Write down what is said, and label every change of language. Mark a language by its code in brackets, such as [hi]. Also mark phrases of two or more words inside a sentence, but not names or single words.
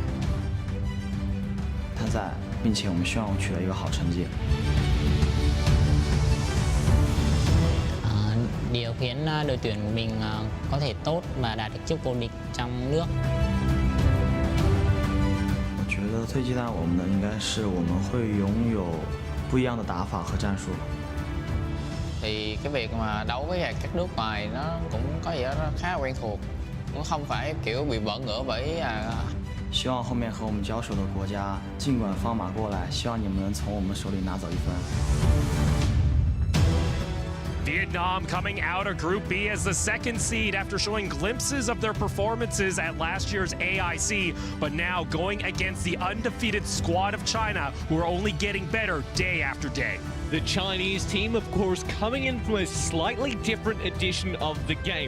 [zh] 他在，并且我们希望取得一个好成绩。 [vi] Điều khiến đội tuyển của mình có thể tốt và đạt được chức vô địch trong nước. [zh] 我觉得最期待我们的应该是我们会拥有不一样的打法和战术。 [vi] Thì cái việc mà đấu với các nước ngoài nó cũng có gì đó khá là quen thuộc, cũng không phải kiểu bị bỡ ngỡ bởi [zh] 希望后面和我们交手的国家尽管放马过来，希望你们能从我们手里拿走1分。 [en] Vietnam coming out of Group B as the second seed after showing glimpses of their performances at last year's AIC, but now going against the undefeated squad of China, who are only getting better day after day. The Chinese team, of course, coming in from a slightly different edition of the game.